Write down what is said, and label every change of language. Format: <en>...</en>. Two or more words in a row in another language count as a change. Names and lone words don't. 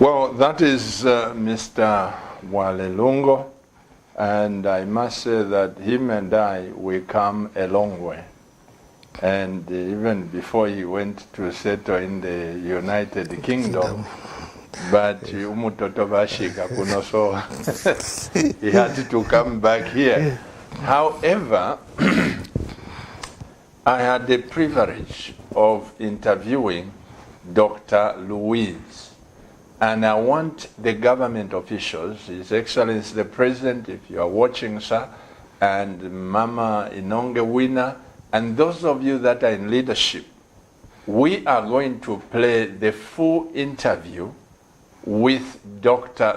<en>Well, that is Mr. Walelungo, and I must say that him and I, we come a long way. And even before he went to settle in the United Kingdom, but</en> <bem>umutoto bashika kuno,</bem> <en>so he had to come back here. However, I had the privilege of interviewing Dr. Louise, and I want the government officials, His Excellency the President, if you are watching, sir, and Mama Inonge Winner, and those of you that are in leadership, we are going to play the full interview with Dr.</en>